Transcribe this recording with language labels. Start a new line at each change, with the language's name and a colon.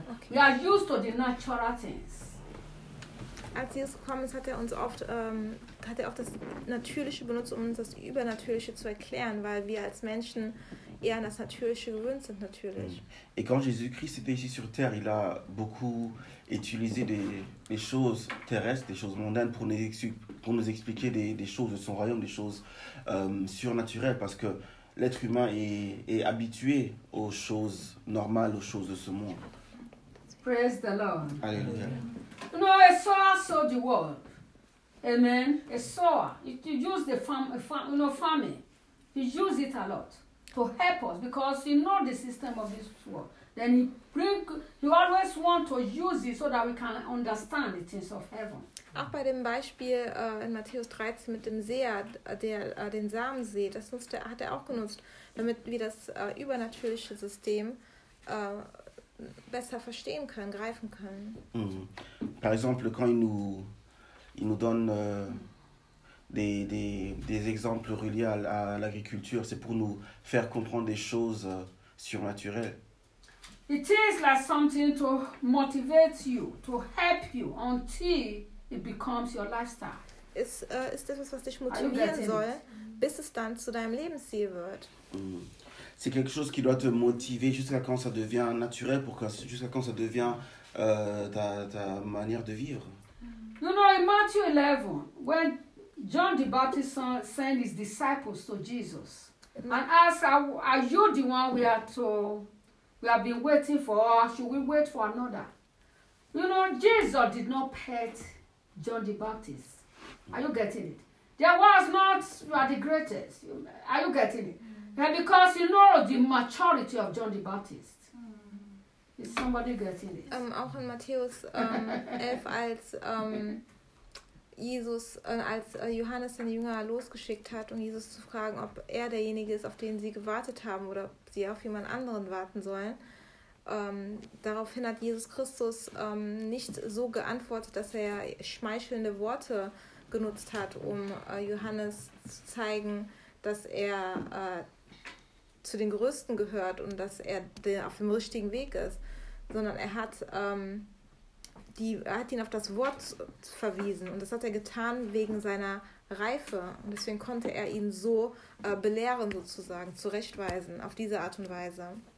English: We are used to the natural things.
German: Als Jesus gekommen ist, hat er oft das Natürliche benutzt, um uns das Übernatürliche zu erklären, weil wir als Menschen eher an das Natürliche gewöhnt sind, natürlich.
French: Et quand Jésus-Christ était ici sur Terre, il a beaucoup utilisé des choses terrestres, des choses mondaines, pour nous expliquer des choses de son royaume, des choses surnaturelles, parce que l'être humain est habitué aux choses normales, aux choses de ce monde.
English: Praise the Lord.
French: Alléluia.
English: You know, a sower sowed the word. Amen. A sower. He used the farming. He used it a lot to help us because he knows the system of this world. Then he always wants to use it so that we can understand the things of heaven.
German: Auch bei dem Beispiel in Matthäus 13 mit dem Seher, der den Samen sät, das hat er auch genutzt, damit wir das übernatürliche System besser verstehen können, greifen können. Mm-hmm.
French: Par exemple, quand il nous donne des exemples reliés à l'agriculture, c'est pour nous faire comprendre des choses surnaturelles.
English: It is like something to motivate you, to help you until it becomes your lifestyle.
German: Ist das was dich motivieren soll, bis es dann zu deinem Lebensziel wird. Mm-hmm.
French: c'est quelque chose qui doit te motiver jusqu'à quand ça devient naturel, pour que, jusqu'à quand ça devient ta manière de vivre.
English: You know, in Matthew 11, when John the Baptist sent his disciples to Jesus and asked, are you the one we have been waiting for, or should we wait for another? You know, Jesus did not pet John the Baptist. Are you getting it? There was not, you are the greatest. Are you getting it? Yeah, because you know the maturity of John the Baptist. Is somebody getting it?
German: Auch in Matthäus 11, als Jesus, als Johannes den Jünger losgeschickt hat, um Jesus zu fragen, ob er derjenige ist, auf den sie gewartet haben oder ob sie auf jemand anderen warten sollen. Daraufhin hat Jesus Christus nicht so geantwortet, dass er schmeichelnde Worte genutzt hat, um Johannes zu zeigen, dass er zu den Größten gehört und dass er auf dem richtigen Weg ist, sondern er hat ihn auf das Wort verwiesen, und das hat er getan wegen seiner Reife, und deswegen konnte er ihn so belehren, sozusagen, zurechtweisen, auf diese Art und Weise.